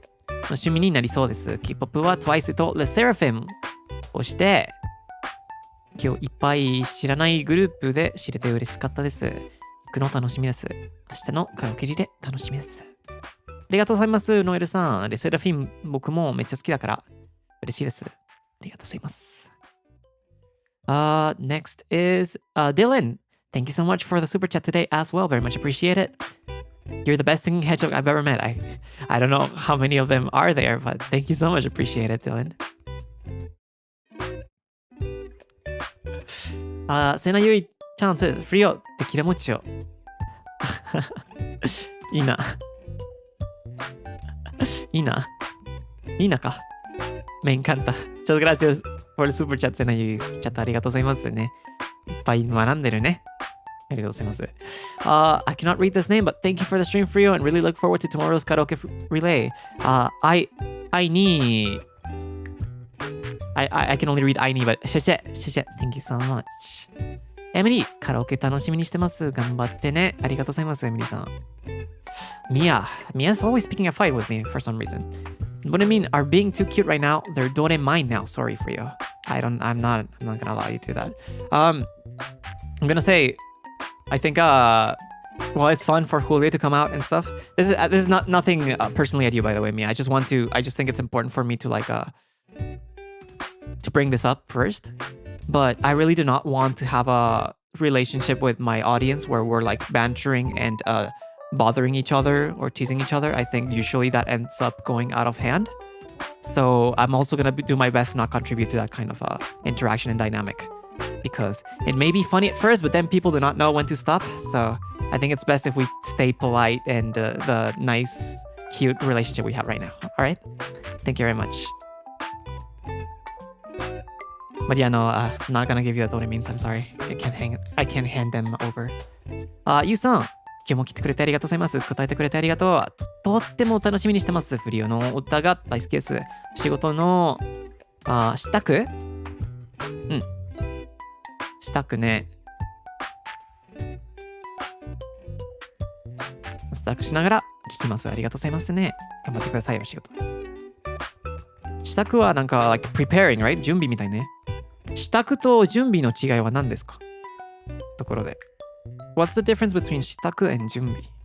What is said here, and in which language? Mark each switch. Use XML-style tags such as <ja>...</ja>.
<ja>趣味になりそうです。K-POP は TWICE と LE SSERAFIM をして、今日いっぱい知らないグループで知れて嬉しかったです。行くの楽しみです。明日のカラオケリレー楽しみです。ありがとうございます、ノエルさん。レセラフィン僕もめっちゃ好きだから嬉しいです。ありがとうございます。</ja> <en>Next is Dylan. Thank you so much for the super chat today as well. Very much appreciate it. You're the best singing hedgehog I've ever met. I don't know how many of them are there, but thank you so much. Appreciate it, Dylan.</en> <ja>セナユイチャンス、フリオ、テキラモチオ。いいな。いいなか。</ja> <es>Me encanta. Muchas gracias por el super chat,</es> <ja>セナユイ。チャットありがとうございますね。いっぱい学んでるね。ありがとうございます。</ja> <en>I cannot read this name, but thank you for the stream, Frio, and really look forward to tomorrow's karaoke relay. I need... I can only read I need, but 謝謝。 Thank you so much.</en> <ja>エミリー、カラオケ楽しみにしてます。頑張ってね。ありがとうございます、エミリーさん。</ja> <en>Mia's always picking a fight with me for some reason. What do you mean? Are being too cute right now? They're don't mind now. Sorry for you. I'm not gonna allow you to do that. I'm gonna say, I think well, it's fun for Julio to come out and stuff. This is not nothing personally at you, by the way, Mia. I just think it's important for me to like to bring this up first. But I really do not want to have a relationship with my audience where we're like bantering and bothering each other or teasing each other. I think usually that ends up going out of hand. So I'm also gonna do my best to not contribute to that kind of interaction and dynamic, because it may be funny at first, but then people do not know when to stop. So I think it's best if we stay polite and the nice, cute relationship we have right now. All right? Thank you very much. But yeah, no, I'm not gonna give you the Dory means. I'm sorry. I can't hand them over.</en> <ja>ゆうさん、今日も来てくれてありがとうございます。答えてくれてありがとう。とっても楽しみにしてます。フリオの歌が大好きです。仕事の、支度？支度ね。支度しながら聞きます。ありがとうございますね。頑張ってくださいよ、仕事。支度はなんか、</ja> <en>like preparing, right?</en> <ja>準備みたいね。支度と準備の違いは何ですか？ところで。</ja> <en>What's the difference between 支度 and 準備？</en>